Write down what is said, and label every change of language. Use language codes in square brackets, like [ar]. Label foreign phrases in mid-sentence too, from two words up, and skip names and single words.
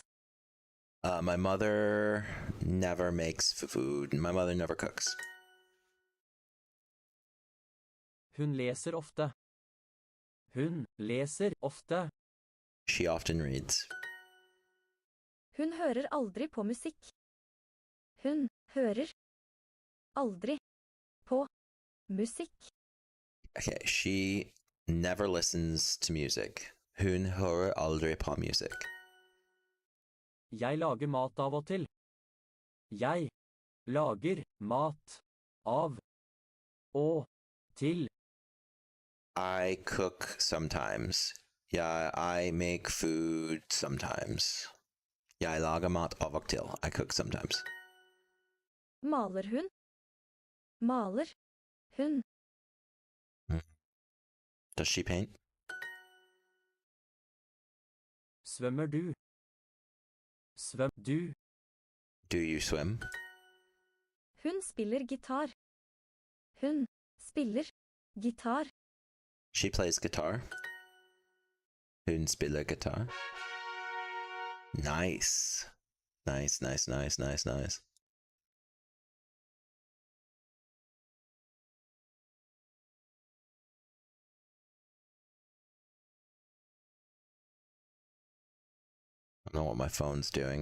[en] My mother never makes food. My mother never cooks. [no] Hun leser ofte. Hun leser ofte. [en] She often reads. [no] Hun hører aldri på musikk. Hun hører aldri på musikk. [en] Okay, she never listens to music. [no] Hun hører aldri på music. Jeg lager mat av og til. Jeg lager mat av og til. [en] I cook sometimes. Yeah, I make food sometimes. [no] Jeg lager mat av og til. [en] I cook sometimes. [no] Maler hun? Maler. Hun. [en] Does she paint? [no] Svømmer du? Svøm du? [en] Do you swim? [no] Hun spiller gitar. Hun spiller gitar. [en] She plays guitar. [no] Hun spiller guitar. [en] Nice. Nice, nice, nice, nice, nice. I don't know what my phone's doing.